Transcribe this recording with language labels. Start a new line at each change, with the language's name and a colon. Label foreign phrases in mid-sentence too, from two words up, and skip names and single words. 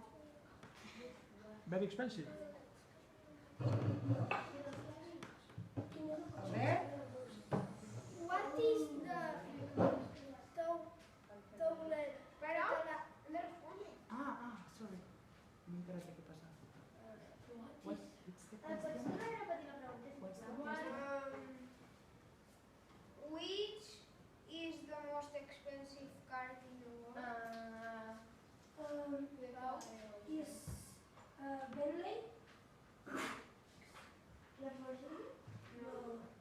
English: Very expensive. Albert. What is the toilet? Sorry.
Catalan: No he enterat què passa.
English: What's the
Catalan: Pots
English: question?
Catalan: repetir la pregunta?
English: What's the question? Which is the most expensive card in the world? Is Bentley? Lamborghini? No.